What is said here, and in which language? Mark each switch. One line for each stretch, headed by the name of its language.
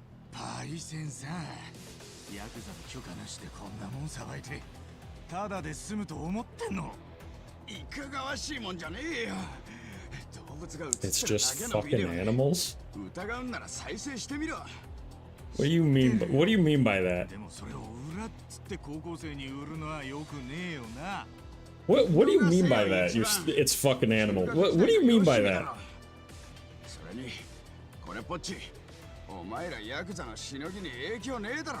Japanese: パイセンさん、ヤクザの許可なしでこんなもんさばいて、ただで済むと思ってんの？いかがわしいもんじゃねえよ。
English: It's just fucking animals?
Japanese: 疑うなら再生してみろ。
English: What do you mean by that?
Japanese: でもそれを裏っつって高校生に売るのはよくねえよな。
English: What do you mean by that? It's fucking animal. What do you mean by that?
Japanese: それにこれっぽっち、お前らヤクザのしのぎに影響ねえだろ。